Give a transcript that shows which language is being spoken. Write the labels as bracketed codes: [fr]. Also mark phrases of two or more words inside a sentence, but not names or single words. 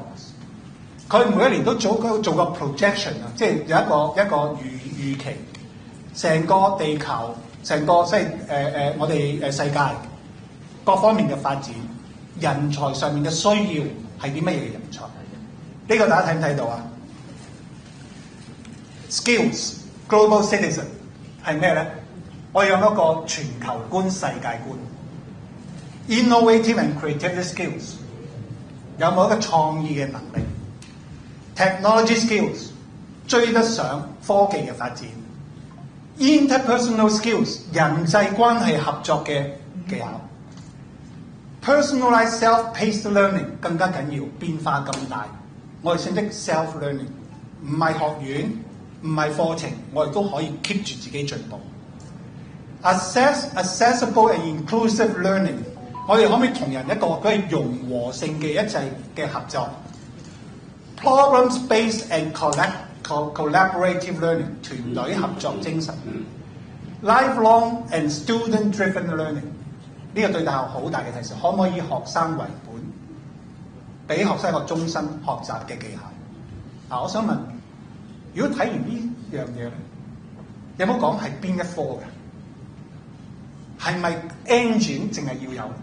[yue] 佢每一年都做個 projection 啊，即係有一個預期，成個地球、成個即係我哋世界各方面嘅發展，人才上面嘅需要係啲乜嘢嘅人才？呢個大家睇唔睇到啊 ？ [en] Skills Global Citizen [yue] 係咩咧？我有一個全球觀、世界觀 ， [en] innovative and creative skills [yue] 有冇一個創意嘅能力 ？ [en] Technology skills [yue] 追得上科技嘅發展 ， [en] interpersonal skills [yue] 人際關係合作嘅技巧 ， [en] personalized self-paced learning [yue] 更加緊要，變化咁大，我哋識唔識 self-learning？唔係學院，唔係課程，我哋都可以 keep 住自己進步。Accessible [en] and inclusive learning， [yue] 我哋可唔可以同人一個佢係融和性嘅一切嘅合作 ？ [en] Problems-based and collaborative learning， [yue] 團隊合作精神。 [en] Lifelong and student-driven learning， [yue] 呢個對大學好大嘅提示，可唔可以學生為本，俾學生一個終身學習嘅技巧？我想問，如果睇完呢樣嘢咧，有冇講係邊一科嘅？係咪 engine 淨係要有？